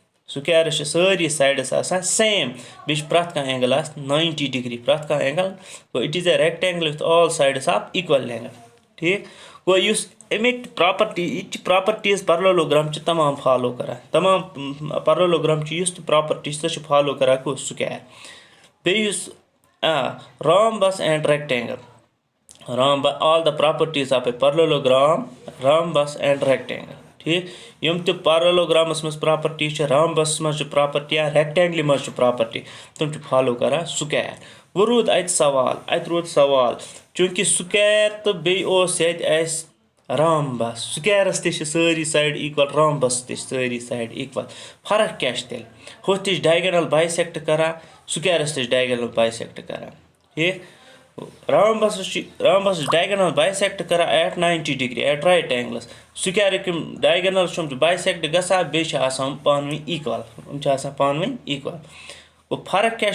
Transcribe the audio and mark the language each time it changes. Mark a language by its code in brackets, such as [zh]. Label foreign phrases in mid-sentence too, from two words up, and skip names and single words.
[ks] स्क्वायरस सारी साइड्स आसान सेम बेश प्रथ कह [en] angle 90 degree [ks] प्रथ कह एंगल गो [en] it is a rectangle with all sides of equal length [ks] ठीक गो युस अमिक [en] properties parallelogram [ks] तमाम फॉलो करा तमाम पैरेललोग्राम युस प्रॉपर्टी सह फॉलो करा को स्क्वायर बेयुस [en] rhombus and rectangle all the properties of a parallelogram rhombus and [ks] rectangle ठीक यम तो पैरेललोग्रामस मज प्रॉपर्टी rhombus मज प्रॉपर्टी या रेक्टेंगल मज प्रॉपर्टी तुम फॉलो करा स्क्वायर वो रूद अत सवाल चूंकि स्क्वायर तो बे rhombus स्क्वायरस ते सारी साइड इक्वल rhombus ते सारी साइड इक्वल फर्क क्या तेल हो [en] diagonal bisect [ks] करा स्क्वायरस ते [en] diagonal bisect [ks] करा ठीक rhombus [en] diagonal bisect [ks] करा [en] at 90 degree at right angles [ks] स्क्वायर [en] diagonal bisect [ks] गसा बे पान इक्वल पान इक्वल वो फर्क क्या